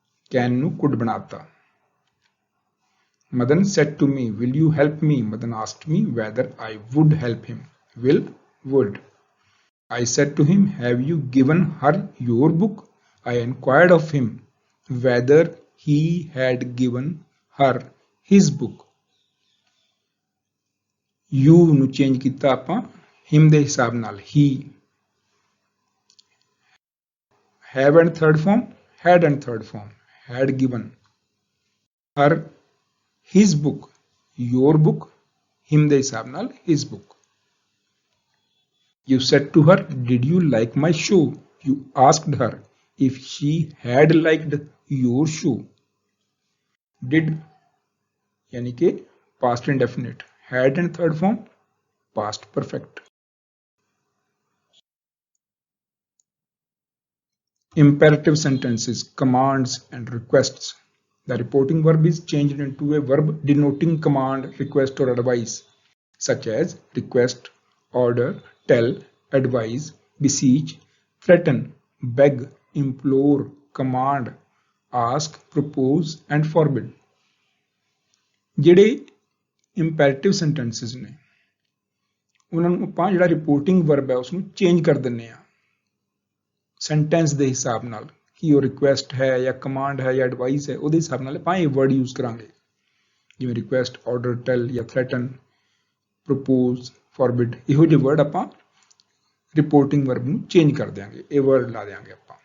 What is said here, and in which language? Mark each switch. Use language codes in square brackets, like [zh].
[pa] Can nu could banata. [en] Madan said to me, will you help me? Madan asked me whether I would help him. Will, would. I said to him, have you given her your book? I inquired of him whether he had given her his book. [pa] You ਨੂੰ change ਕੀਤਾ ਆਪਾਂ him ਦੇ ਹਿਸਾਬ ਨਾਲ, he. [en] have and third form, had and third form, had given her his book, your book, him [pa] ਦੇ ਹਿਸਾਬ ਨਾਲ [en] his book. You said to her, did you like my show? You asked her if she had liked your show. Did [hi] यानी कि [en] past indefinite, had and third form, past perfect. Imperative sentences, commands and requests. The reporting verb is changed into a verb denoting command, request or advice, such as request, order, tell, advise, beseech, threaten, beg, implore, command, ask, propose and forbid. [pa] ਜਿਹੜੇ ਇੰਪੈਰੇਟਿਵ ਸੈਂਟੈਂਸਿਸ ਨੇ ਉਹਨਾਂ ਨੂੰ ਆਪਾਂ ਜਿਹੜਾ reporting verb ਹੈ ਉਸ ਨੂੰ change ਕਰ ਦਿੰਨੇ ਆ ਸੈਂਟੈਂਸ ਦੇ ਹਿਸਾਬ ਨਾਲ ਕਿ ਉਹ ਰਿਕੁਐਸਟ ਹੈ ਜਾਂ ਕਮਾਂਡ ਹੈ ਜਾਂ ਐਡਵਾਈਸ ਹੈ ਉਹਦੇ ਹਿਸਾਬ ਨਾਲ ਆਪਾਂ ਇਹ ਵਰਡ ਯੂਜ਼ ਕਰਾਂਗੇ ਜਿਵੇਂ ਰਿਕੁਐਸਟ ਆਰਡਰ ਟੈਲ ਜਾਂ ਥ੍ਰੈਟਨ ਪ੍ਰਪੋਜ਼ ਫੋਰਬਿਡ ਇਹੋ ਜਿਹੇ ਵਰਡ ਆਪਾਂ ਰਿਪੋਰਟਿੰਗ ਵਰਬ ਨੂੰ ਚੇਂਜ ਕਰ ਦਿਆਂਗੇ ਇਹ ਵਰਡ ਲਾ ਦਿਆਂਗੇ ਆਪਾਂ